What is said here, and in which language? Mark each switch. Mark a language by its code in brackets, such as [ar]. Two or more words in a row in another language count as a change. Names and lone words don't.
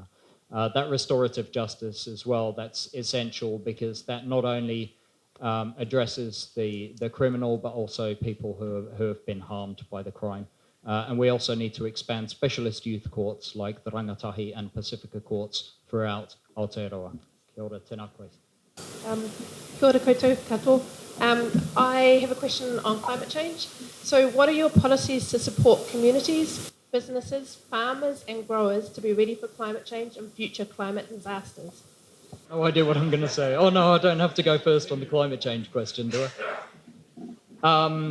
[en] That restorative justice as well, that's essential because that not only addresses the criminal, but also people who have been harmed by the crime. And we also need to expand specialist youth courts like the Rangatahi and Pacifica courts throughout Aotearoa. [mi] Kia ora, tēnā koe. Kia ora koutou katoa. [en] I have a question on climate change. So what are your policies to support communities, businesses, farmers and growers to be ready for climate change and future climate disasters? No idea what I'm going to say. Oh no, I don't have to go first on the climate change question, do I?